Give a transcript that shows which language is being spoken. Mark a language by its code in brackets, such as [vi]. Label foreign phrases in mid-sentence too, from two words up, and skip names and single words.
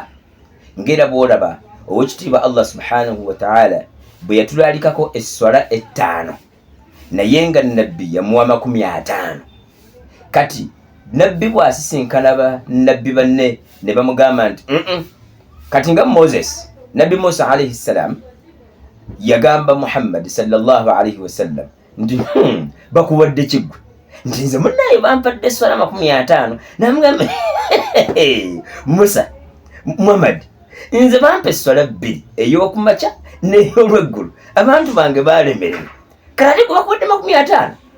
[lg] Ngera bw'olaba owekitiibwa Allah [ar] سبحانه وتعالى [lg] bwe yatulalikako esswala 5 naye nga nabbi yamuwa 50. Kati nabbi bw'asisinkana ba nabbi banne ne bamugamba nti kati nga Moses, nabbi Musa [ar] عليه السلام [lg] yagamba Muhammad [ar] صلى الله عليه وسلم [lg] nti bakuwadde kiggwe, nti nze munnaye bampadde esswala 50. namugamba Musa, Muhammad, nze bampa esswala 2, ey'okumakya n'ey'olweggulu, abantu bange balemererwa, kati kubakuwadde 50.